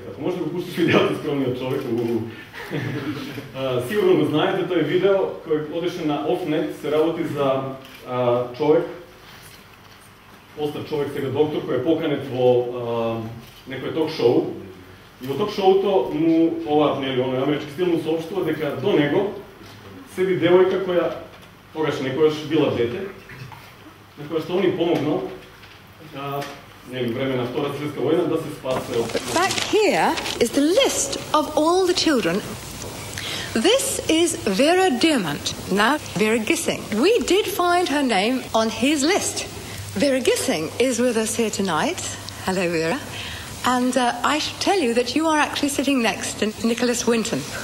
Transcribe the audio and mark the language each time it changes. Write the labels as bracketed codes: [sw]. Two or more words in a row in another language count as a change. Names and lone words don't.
[mk] Ако може да го пуштиш видеото скромниот човек, сигурно го знаете, тој видео кој одеше на Off.net, се работи за човек, остар човек, сега доктор, кој е поканет во некој ток-шоу. И во ток-шоуто му, оној амерички стил му соопштува дека до него седи девојка која тогаш некојаш била дете, на која што он им помогнал време на Втора светска војна да се спасе од... [en] Back here is the list of all the children. This is Vera Diamant, now Vera Gissing. We did find her name on his list. Vera Gissing is with us here tonight. Hello, Vera. And I should tell you that you are actually sitting next to Nicholas Winton.